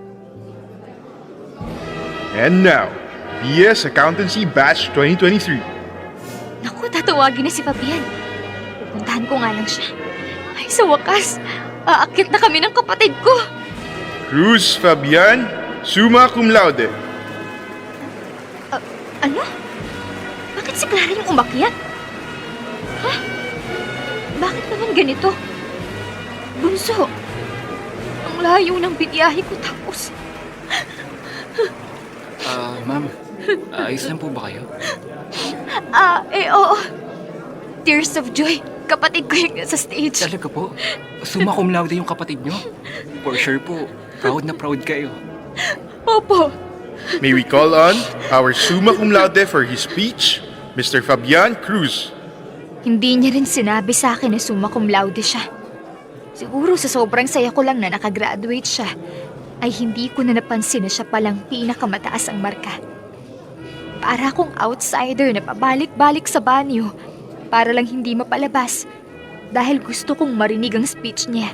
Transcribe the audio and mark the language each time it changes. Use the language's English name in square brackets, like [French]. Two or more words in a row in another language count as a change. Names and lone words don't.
[English] And now, BS Accountancy Batch 2023. [Filipino] Naku, tatawagin na si Fabian. Pupuntahan ko nga lang siya. Ay, sa wakas, aakyat na kami ng kapatid ko. [English] Cruz Fabian, [Latin] summa cum laude. [Filipino] Ano? Bakit si Clara yung umakyat? Ha? Bakit naman ganito? Bunso, ang layo ng biyahe ko tapos... Ma'am, ayos lang po ba kayo? Oo. [English] Tears of joy. [Filipino] Kapatid ko yung nasa stage. Talaga po? [Latin] Summa cum laude [Filipino] yung kapatid nyo? [English] For sure [Filipino] po, proud na proud kayo. Opo. [English] May we call on our [Latin] summa cum laude [English] for his speech, Mr. Fabian Cruz. [Filipino] Hindi niya rin sinabi sa akin na [Latin] summa cum laude [Filipino] siya. Siguro sa sobrang saya ko lang na nakagraduate siya, ay hindi ko na napansin na siya palang pinakamataas ang marka. Para akong outsider na pabalik-balik sa banyo para lang hindi mapalabas dahil gusto kong marinig ang speech niya.